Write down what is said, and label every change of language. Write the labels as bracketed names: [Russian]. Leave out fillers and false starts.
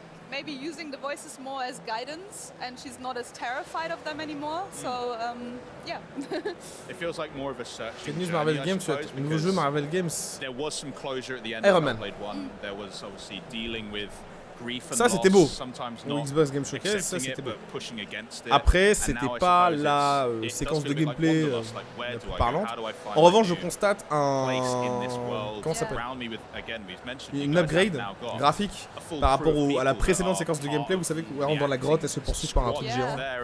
[English] Maybe using the voices more as guidance, and she's not as terrified of them anymore. So, yeah. It feels like more of a search. [French] Cette news Marvel Games, le nouveau jeu Marvel Games. [English] There was some closure at the end Iron of Man. Hellblade 1. There was obviously dealing with [French] Ça c'était beau. Au Xbox Game Showcase, ça c'était beau. Après, c'était pas la séquence de gameplay parlante. En revanche, je constate comment ça s'appelle, une upgrade graphique par rapport à la précédente séquence de gameplay. Vous savez qu'on rentre dans la grotte, elle se poursuit par un truc géant.